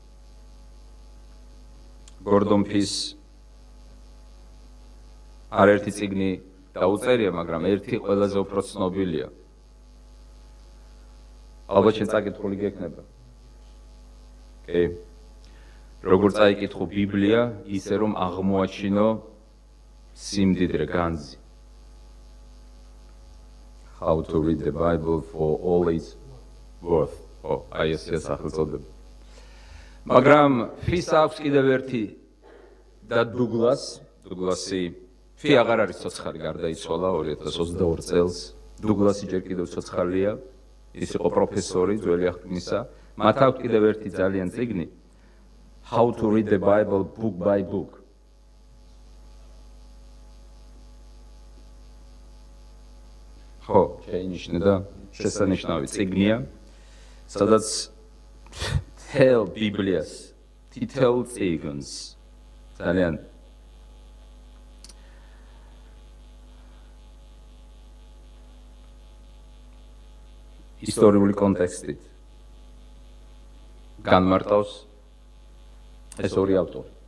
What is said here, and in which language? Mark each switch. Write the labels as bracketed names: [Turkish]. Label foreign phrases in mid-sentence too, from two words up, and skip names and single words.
[Georgian] გორდონ ფის არერთი წიგნი დაუწერია, მაგრამ ერთი ყველაზე უფრო ცნობილია. ალბათ შენ წაკითხული გექნება. კი. როგორ წაიკითხო ბიბლია, ისე რომ აღმოაჩინო სიმდიდრე განძი. How to read the Bible for all its worth. აი ეს სახელწოდება. მაგრამ ფის აქვს კიდევ ერთი და დუგლასი ფი აღარ არის ცოცხალი, გარდაიცვალა 2022 წელს. დუგლასი ჯერ კიდევ ცოცხალია, ის იყო პროფესორი ძველი აღთქმისა. მათ აქვს კიდევ ერთი ძალიან წიგნი How to read the Bible book by book. ხო, შეინიშნა და შესანიშნავი წიგნია, სადაც თელ ბიბლიას, თითოეულ წიგნს ძალიან ისტორიული კონტექსტით განმარტავს ეს ორი ავტორი.